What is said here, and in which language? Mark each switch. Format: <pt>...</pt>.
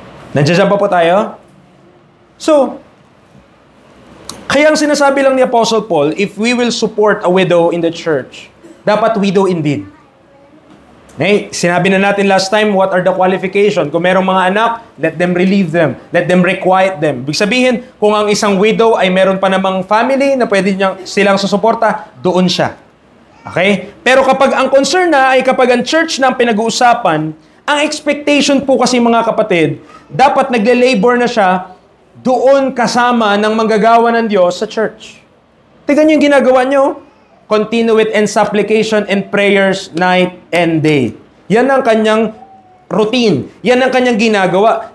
<tl>Nandiyan pa po tayo?</tl> <en>So,</en> <tl>kaya ang sinasabi lang ni</tl> <en>Apostle Paul, if we will support a widow in the church, dapat widow indeed. Okay?</en> <tl>Sinabi na natin</tl> <en>last time, what are the qualifications?</en> <tl>Kung merong mga anak,</tl> <en>let them relieve them. Let them requite them.</en> <tl>Ibig sabihin, kung ang isang widow ay meron pa namang family na pwede silang susuporta, doon siya. Okay? Pero kapag ang concern na ay kapag ang church na ang pinag-uusapan, ang expectation po kasi mga kapatid, dapat nagle-labor na siya doon kasama ng manggagawa ng Diyos sa church. Tignan niyo yung ginagawa niyo.</tl> <en>Continue with in supplication and prayers night and day.</en> <tl>Yan ang kanyang routine. Yan ang kanyang ginagawa.</tl>